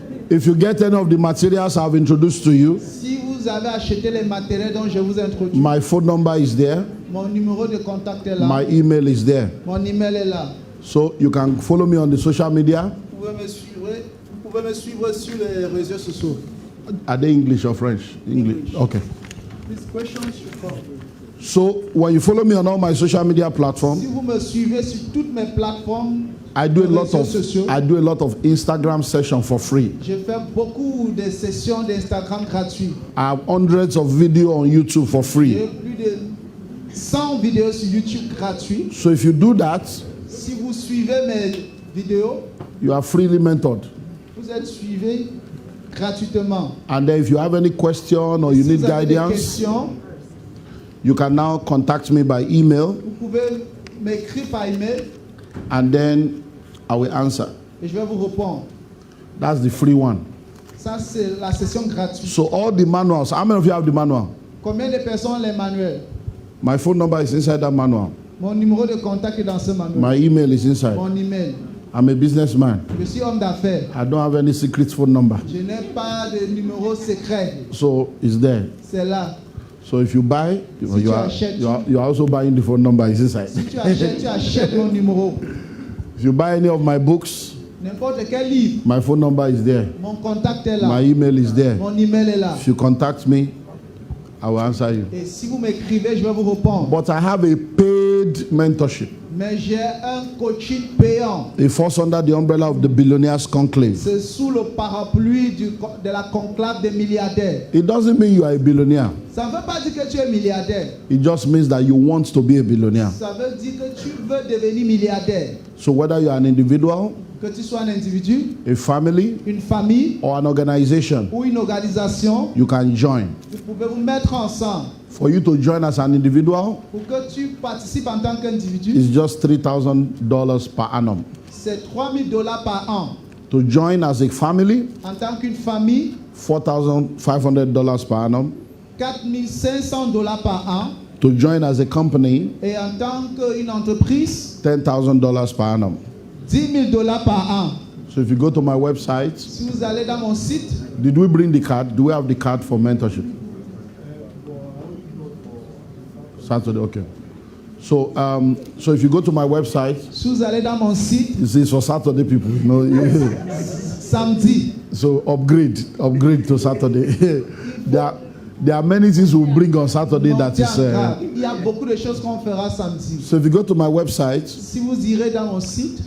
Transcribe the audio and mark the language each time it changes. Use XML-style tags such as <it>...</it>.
<en>If you get any of the materials I've introduced to you,</en> <fr>si vous avez acheté les matériels dont je vous introduis,</fr> <en>my phone number is there.</en> <fr>Mon numéro de contact est là.</fr> <en>My email is there.</en> <fr>Mon email est là.</fr> <en>So you can follow me on the social media.</en> <fr>Vous pouvez me suivre sur les réseaux sociaux.</fr> <en>Are they English or French? English. Okay. These questions should come. So when you follow me on all my social media platforms,</en> <fr>si vous me suivez sur toutes mes plateformes,</fr> <en>I do a lot of Instagram sessions for free.</en> <fr>Je fais beaucoup de sessions d'Instagram gratuites.</fr> <en>I have hundreds of videos on YouTube for free.</en> <fr>J'ai plus de 100 vidéos sur YouTube gratuites.</fr> <en>So if you do that,</en> <fr>si vous suivez mes vidéos,</fr> <en>you are freely mentored.</en> <fr>Vous êtes suivis gratuitement.</fr> <en>And then if you have any question or you need guidance, you can now contact me by email.</en> <fr>Vous pouvez m'écrire par email.</fr> <en>And then I will answer.</en> <fr>Et je vais vous répondre.</fr> <en>That's the free one.</en> <fr>Ça c'est la session gratuite.</fr> <en>So all the manuals, how many of you have the manual?</en> <fr>Combien de personnes ont les manuels?</fr> <en>My phone number is inside that manual.</en> <fr>Mon numéro de contact est dans ce manuel.</fr> <en>My email is inside.</en> <fr>Mon email.</fr> <en>I'm a businessman.</en> <fr>Je suis homme d'affaires.</fr> <en>I don't have any secret phone number.</en> <fr>Je n'ai pas de numéro secret.</fr> <en>So it's there.</en> <fr>C'est là.</fr> <en>So if you buy, you are also buying the phone number is inside.</en> <fr>Si tu achètes mon numéro.</fr> <en>If you buy any of my books,</en> <fr>n'importe quel livre,</fr> <en>my phone number is there.</en> <fr>Mon contact est là.</fr> <en>My email is there.</en> <fr>Mon email est là.</fr> <en>If you contact me, I will answer you.</en> <fr>Et si vous m'écrivez, je vais vous répondre.</fr> <en>But I have a paid mentorship.</en> <fr>Mais j'ai un coaching payant.</fr> <en>It falls under the umbrella of the Billionaires Conclave.</en> <fr>C'est sous le parapluie de la conclave des milliardaires.</fr> <en>It doesn't mean you are a billionaire.</en> <fr>Ça ne veut pas dire que tu es milliardaire.</fr> <en>It just means that you want to be a billionaire.</en> <fr>Ça veut dire que tu veux devenir milliardaire.</fr> <en>So whether you are an individual,</en> <fr>que tu sois un individu,</fr> <en>a family,</en> <fr>une famille,</fr> <en>or an organization,</en> <fr>ou une organisation,</fr> <en>you can join.</en> <fr>Vous pouvez vous mettre ensemble.</fr> <en>For you to join as an individual,</en> <fr>pour que tu participes en tant qu'individu,</fr> <en>it's just $3,000 per annum.</en> <fr>C'est $3,000 par an.</fr> <en>To join as a family,</en> <fr>en tant qu'une famille,</fr> <en>$4,500 per annum.</en> <fr>$4,500 par an.</fr> <en>To join as a company,</en> <fr>et en tant qu'une entreprise,</fr> <en>$10,000 per annum.</en> <fr>$10,000 par an.</fr> <en>So if you go to my website,</en> <fr>si vous allez dans mon site,</fr> <en>did we bring the card? Do we have the card for mentorship? Saturday, okay. So if you go to my website, si vous allez dans mon site, it's for Saturday people. No,</en> <fr>samedi.</fr> <en>So upgrade to Saturday. There are many things we'll bring on Saturday that is.</en> <fr>Il y a beaucoup de choses qu'on fera samedi.</fr> <en>So if you go to my website,</en> <fr>si vous irez dans mon site,</fr>